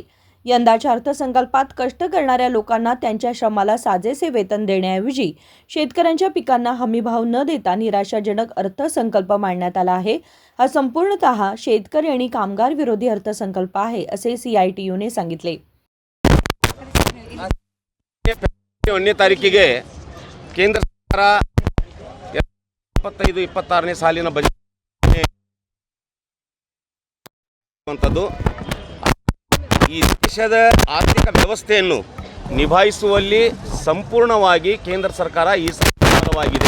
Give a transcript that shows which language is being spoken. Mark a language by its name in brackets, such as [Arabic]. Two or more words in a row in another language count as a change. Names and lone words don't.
[Marathi] यंदाच्या अर्थसंकल्पात कष्ट करणाऱ्या लोकांना त्यांच्या श्रमाला साजेसे वेतन देण्याऐवजी शेतकऱ्यांच्या पिकांना हमीभाव न देता निराशाजनक अर्थसंकल्प मांडण्यात आला आहे। हा संपूर्णतः शेतकरी आणि कामगार विरोधी अर्थसंकल्प आहे असे CITUने सांगितले। [Kannada] 1ನೇ ತಾರೀಕಿಗೆ ಕೇಂದ್ರ ಸರ್ಕಾರ 25-26ನೇ ಸಾಲಿನ ಬಜೆಟ್ ಅಂತದ್ದು ಈ ದೇಶದ ಆರ್ಥಿಕ ವ್ಯವಸ್ಥೆಯನ್ನು ನಿಭಾಯಿಸುವಲ್ಲಿ ಸಂಪೂರ್ಣವಾಗಿ ಕೇಂದ್ರ ಸರ್ಕಾರ ಈ ಸಫಲವಾಗಿದೆ।